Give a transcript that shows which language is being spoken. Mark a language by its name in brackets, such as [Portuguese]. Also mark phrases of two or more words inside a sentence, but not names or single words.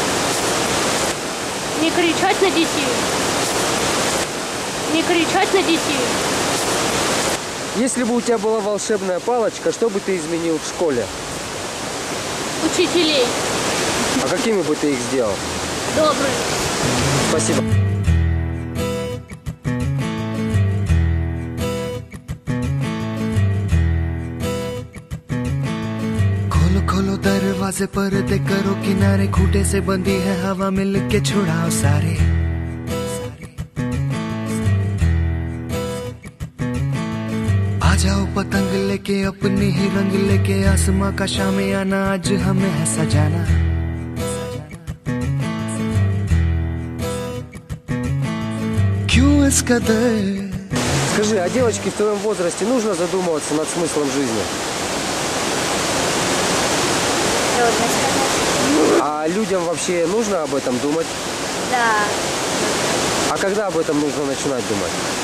[Russian] Не кричать на детей. Не кричать на детей. Если бы у тебя была волшебная палочка, что бы ты изменил в школе? Учителей. А какими бы ты их сделал? Добрые. Спасибо. [Hindi] खोलो खोलो दरवाजे पर दे करो किनारे, खूंटे से बंधी है हवा मिल के छुड़ाओ सारे। आ जाओ पतंग लेके अपने ही रंग लेके, आसमां का शामियाना आज हमें है सजाना। क्यों इस कदर? [Russian] Скажи, а девочке в твоем возрасте нужно задумываться над смыслом жизни? Трудно сказать. А людям вообще нужно об этом думать? Да. А когда об этом нужно начинать думать?